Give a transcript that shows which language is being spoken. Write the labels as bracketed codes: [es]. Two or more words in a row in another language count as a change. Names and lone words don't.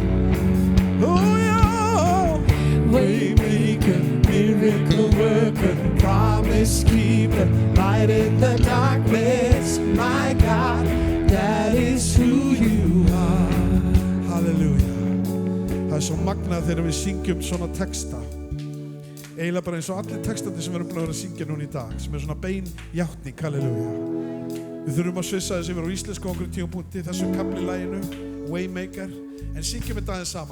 [is] Já. [en] Waymaker, miracle worker, promise keeper, light in the darkness, my God, that is who you are. [is] Halleluja. Það svo magnað þegar við syngjum svona texta. Eiginlega bara eins og allir textandi sem við erum búin að vera að syngja núna í dag, sem svona bein játning, halleluja. Við þurfum að svissa þess yfir á íslensku á einhverjum tímapunkti, þessu kafli laginu, Waymaker, en syngjum þetta aðeins saman.